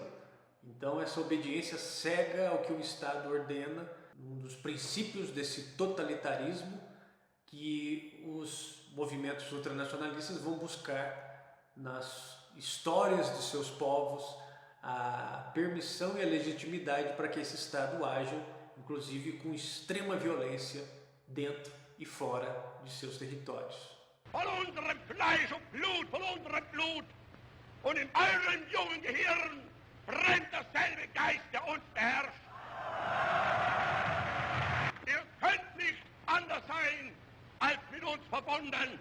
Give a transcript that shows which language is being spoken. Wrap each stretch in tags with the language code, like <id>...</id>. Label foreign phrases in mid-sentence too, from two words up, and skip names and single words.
<pt>Então essa obediência cega ao que o Estado ordena, um dos princípios desse totalitarismo que os movimentos ultranacionalistas vão buscar nas histórias de seus povos, a permissão e a legitimidade para que esse Estado haja, inclusive com extrema violência, dentro e fora de seus territórios.</pt> <de>Von unserem Fleisch und Blut, von unserem Blut, und in eurem jungen Gehirn brennt dasselbe Geist, der uns beherrscht. Ihr könnt nicht anders sein, als mit uns verbunden.</de>